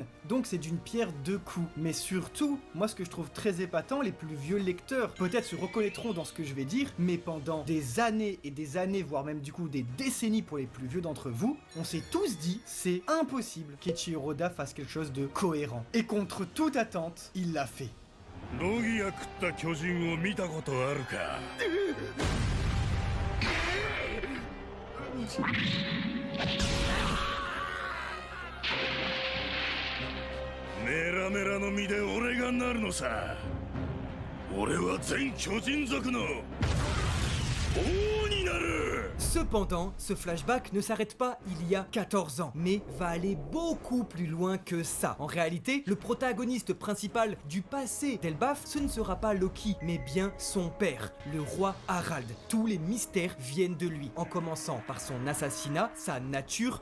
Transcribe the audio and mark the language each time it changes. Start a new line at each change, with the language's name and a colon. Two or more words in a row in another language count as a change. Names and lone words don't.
French: Donc c'est d'une pierre deux coups. Mais surtout, moi ce que je trouve très épatant, les plus vieux lecteurs peut-être se reconnaîtront dans ce que je vais dire, mais pendant des années et des années, voire même du coup des décennies pour les plus vieux d'entre vous, on s'est tous dit c'est impossible qu'Eiichiro Oda fasse quelque chose de cohérent. Et contre toute attente, il l'a fait.
Japanese: ロギア食った巨人を見たことあるかメラメラの身で俺がなるのさ俺は全巨人族の王になる
French: Cependant, ce flashback ne s'arrête pas il y a 14 ans, mais va aller beaucoup plus loin que ça. En réalité, le protagoniste principal du passé d'Elbaf, ce ne sera pas Loki, mais bien son père, le roi Harald. Tous les mystères viennent de lui, en commençant par son assassinat, sa nature.